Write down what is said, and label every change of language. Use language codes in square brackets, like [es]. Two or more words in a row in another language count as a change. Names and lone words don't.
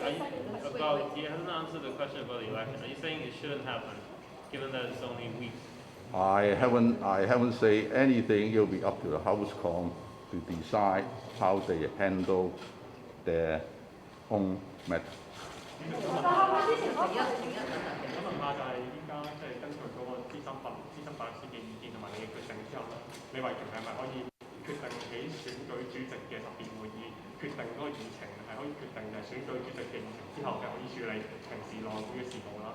[en] He hasn't answered the question about the election. Are you saying it shouldn't happen, given that it's only weeks? I haven't said anything. It will be up to the Housecom to decide how they handle their own matter. [yue] 李慧瓊係咪可以決定喺選舉主席嘅特別會議決定嗰個議程係可以決定選舉主席嘅議程之後係可以處理平時內會嘅事務啦。